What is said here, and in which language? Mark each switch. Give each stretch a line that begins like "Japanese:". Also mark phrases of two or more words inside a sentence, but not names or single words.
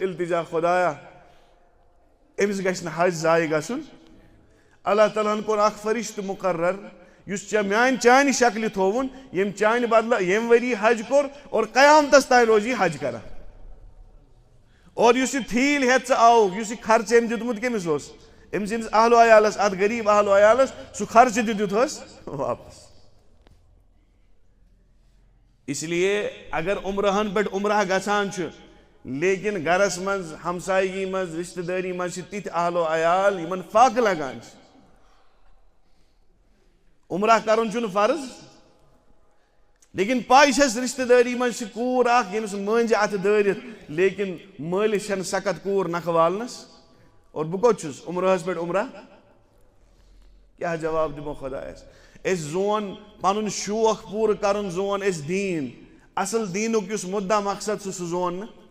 Kashmiri: التجا خۄدایا أمِس گژھِ نہٕ حج ضایہِ گژھُن اللہ تعالیٰ ہن کوٚر اکھ فرشتہٕ مُقرر یُس ژےٚ چانہِ شکلہِ تھووُن ییٚمۍ چانہِ بدلہٕ ییٚمہِ ؤری حج کوٚر اور قیامتس تانۍ روزِ یہِ حج کران اور یُس یہِ تھیٖل ہٮ۪تھ ژٕ آوُکھ یُس یہِ خرچہٕ أمۍ دیُتمُت کٔمِس اوس أمۍ سٕنٛدِس اہلو عیالس اتھ غریٖب اہلو عیالس سُہ خرچہٕ تہِ دیُتہس واپس
Urdu: اس لیے اگر
Kashmiri: عمرہن پٮ۪ٹھ عمرہ گژھان چھُ لیکن گرس منٛز ہمسایگی منٛز رشتہٕ دٲری منٛز چھِ تِتھۍ اہلو عیال یِمن فاقہٕ لگان چھِ عمرہ کرُن چھُنہٕ فرض لیکن پاے چھس رشتہٕ دٲری منٛز چھِ کوٗر اکھ ییٚمِس مٲنٛزِ اتھٕ دٲرِتھ لیکن مٲلِس چھنہٕ سخت کوٗر نکھٕ والنس اور بہٕ کوٚت چھُس عمرہس پٮ۪ٹھ عمرہ کیٛاہ جواب دِمو خۄدایس أسۍ زون پنُن شوق پوٗرٕ کرُن زون أسۍ دیٖن اصل دیٖنُک یُس مُدا مقصد چھُ سُہ زون نہٕ